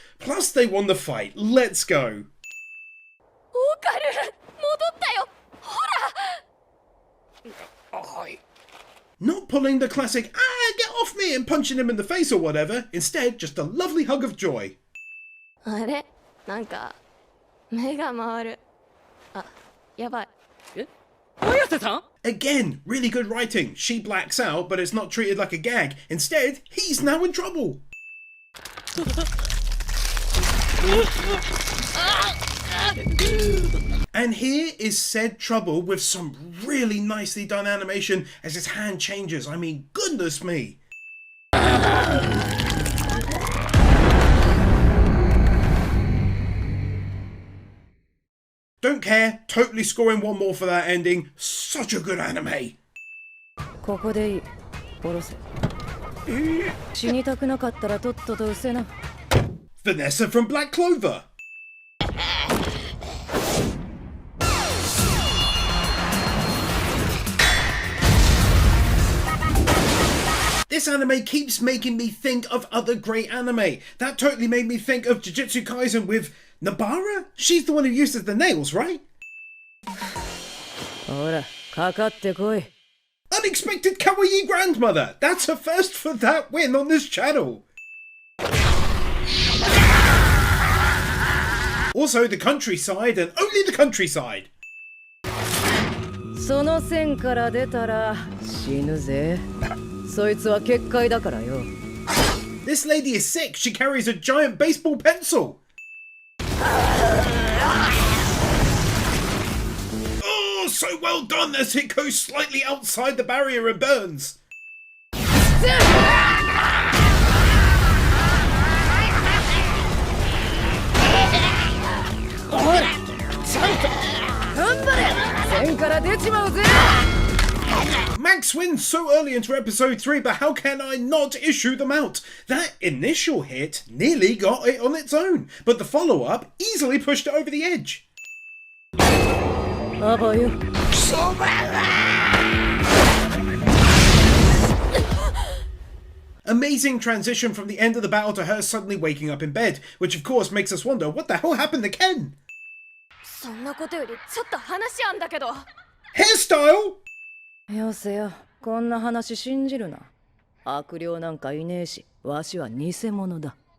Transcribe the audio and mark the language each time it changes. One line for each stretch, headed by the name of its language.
English: Plus they won the fight. Let's go.
Japanese: オカル戻ったよほら
English: Not pulling the classic, get off me and punching him in the face or whatever. Instead, just a lovely hug of joy.
Japanese: あれなんか目が回るあやばい綾瀬さん
English: Again, really good writing. She blacks out, but it's not treated like a gag. Instead, he's now in trouble. And here is said trouble with some really nicely done animation as his hand changes. I mean, goodness me. Don't care, totally scoring one more for that ending. Such a good anime.
Japanese: ここでいい下ろせ死にたくなかったらとっとと失せな
English: Vanessa from Black Clover. This anime keeps making me think of other great anime. That totally made me think of Jujutsu Kaisen with Nabara? She's the one who uses the nails, right?
Japanese: ほらかかってこい
English: Unexpected Kawaii Grandmother! That's a first for that win on this channel! Also the countryside and only the countryside!
Japanese: その線から出たら死ぬぜそいつは結界だからよ
English: This lady is sick, she carries a giant baseball pencil! Oh, so well done as it goes slightly outside the barrier and burns!
Japanese: ほらちゃんと頑張れ線から出ちまうぜ。
English: Max wins so early into episode 3, but how can I not issue them out? That initial hit nearly got it on its own, but the follow-up easily pushed it over the edge.
Japanese: あばよ。
English: Amazing transition from the end of the battle to her suddenly waking up in bed, which of course makes us wonder what the hell happened to Ken?
Japanese: そんなことよりちょっと話あんだけど。
English: Hairstyle?
Japanese: よせよ、こんな話信じるな。悪霊なんかいねえし、わしは偽物だ。